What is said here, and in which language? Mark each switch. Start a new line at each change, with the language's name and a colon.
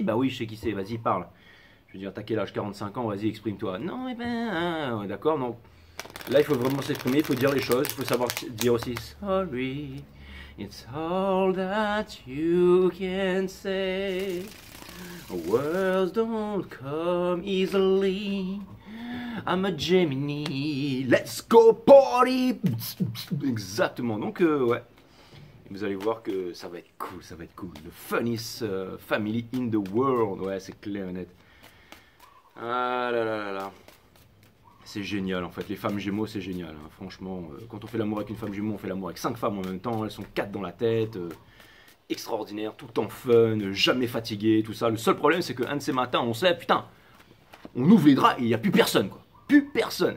French: Bah oui, je sais qui c'est, vas-y parle. Je veux dire, t'as quel âge? 45 ans, vas-y, exprime-toi. Non, eh ben, d'accord, non. Là, il faut vraiment s'exprimer, il faut dire les choses, il faut savoir dire aussi
English: sorry, it's all that you can say. Words don't come easily. I'm a Gemini, let's go party.
French: Exactement, donc ouais. Vous allez voir que ça va être cool,
English: The funniest family in the world,
French: ouais, c'est clair et net. Ah là là là là. C'est génial en fait, les femmes gémeaux c'est génial, hein. Franchement, quand on fait l'amour avec une femme gémeaux, on fait l'amour avec 5 femmes en même temps, elles sont 4 dans la tête, extraordinaire, tout en fun, jamais fatigué, tout ça. Le seul problème c'est qu'un de ces matins on se lève, putain, on ouvre les draps et il n'y a plus personne quoi. Plus personne.